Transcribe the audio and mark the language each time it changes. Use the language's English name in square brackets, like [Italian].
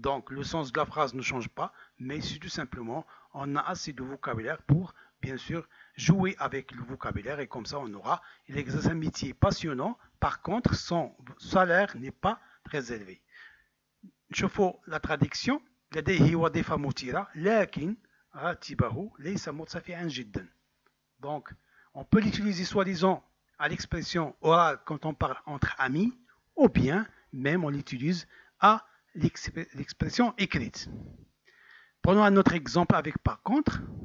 [French] Donc, le sens de la phrase ne change pas, mais c'est tout simplement, on a assez de vocabulaire pour, bien sûr, jouer avec le vocabulaire et comme ça, on aura, il exerce un métier passionnant, par contre, son salaire n'est pas très élevé. [Arabic] نشوفوا [French] la traduction. [Arabic] لديه وظيفة مثيرة لكن راتبه ليس مرتفعا جدا. [French] Donc, on peut l'utiliser soi-disant à l'expression orale quand on parle entre amis, ou bien même on l'utilise à l'expression écrite. Prenons un autre exemple avec par contre.